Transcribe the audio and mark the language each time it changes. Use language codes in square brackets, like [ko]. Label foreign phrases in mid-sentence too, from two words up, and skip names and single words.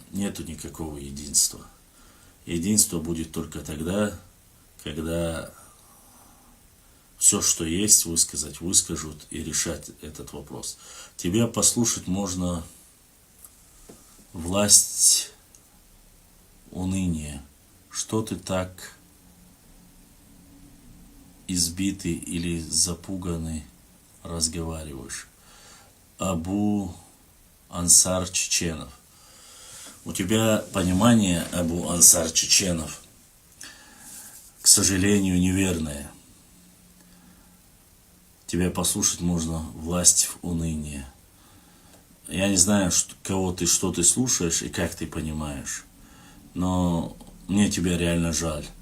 [ru] Нету никакого единства. Единство будет только тогда, когда все, что есть, выскажут и решать этот вопрос. Тебя послушать можно власть уныния. Что ты так избитый или запуганный разговариваешь? Абу Ансар Чеченов. У тебя понимание Абу Ансар Чеченов, к сожалению, неверное. Тебя послушать можно власть в унынии. Я не знаю, кого ты, что ты слушаешь и как ты понимаешь, но мне тебя реально жаль.